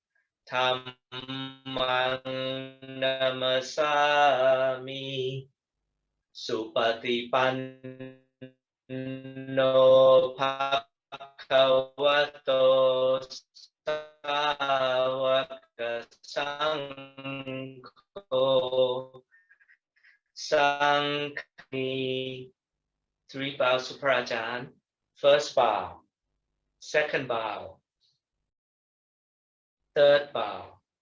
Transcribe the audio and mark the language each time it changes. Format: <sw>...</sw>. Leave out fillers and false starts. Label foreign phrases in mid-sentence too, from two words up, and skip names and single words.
<pi>Dhammang Namasami Supatipanno No Bhagavato Sāvaka Saṅgho Saṅghani.</pi> <en>3 bows to Prajan. First bow, second bow, third bow.</en>